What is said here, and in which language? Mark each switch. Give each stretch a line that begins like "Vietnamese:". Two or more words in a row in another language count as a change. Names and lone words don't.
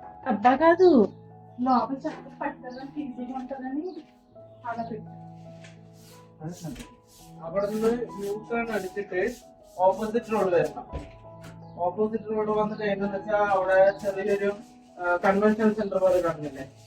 Telugu: డబ్బా కాదు, లోపల చక్కగా పట్టుకోవడానికి ఈజీగా ఉంటుందని అలా పెట్టాను.
Malayalam: അടിച്ചിട്ട്
English: opposite road
Malayalam: വരണം.
English: opposite road
Malayalam: വന്നിട്ട് എന്താന്ന് വെച്ചാൽ അവിടെ ചെറിയൊരു
English: convention center
Malayalam: പോലെ കാണുന്നില്ലേ.